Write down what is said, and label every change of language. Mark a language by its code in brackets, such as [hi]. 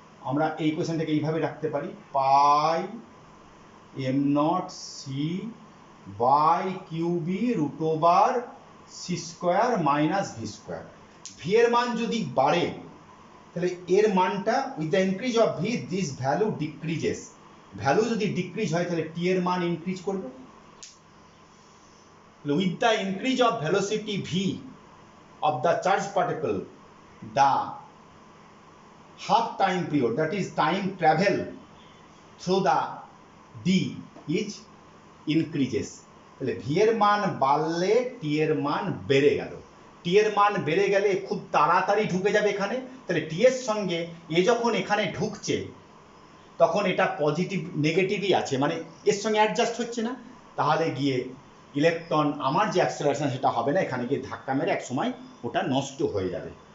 [bn] আমরা এই ইকুয়েশনটাকে এইভাবে রাখতে পারি, পাই am not C by Q B root over C square minus V square. V এর মান যদি বাড়ে তাহলে এর মানটা [en] with the increase of V this value decreases, [bn] value যদি ডিক্রিজ হয় তাহলে টি এর মান ইনক্রিজ করবে। [en] With the increase of velocity V of the charged particle, the half time period, that is time travel through the d is increases। [bn] তাহলে v এর মান বাড়লে t এর মান বেড়ে গেল, t এর মান বেড়ে গেলে খুব তাড়াতাড়ি ঢুকে যাবে এখানে। তাহলে t এর সঙ্গে এ যখন এখানে ঢুকছে তখন এটা পজিটিভ নেগেটিভই আছে, মানে এর সঙ্গে অ্যাডজাস্ট হচ্ছে না, তাহলে গিয়ে ইলেকট্রন আমার যে অ্যাক্সেলারেশন সেটা হবে না, এখানে গিয়ে ধাক্কা মেরে এক সময় ওটা নষ্ট হয়ে যাবে।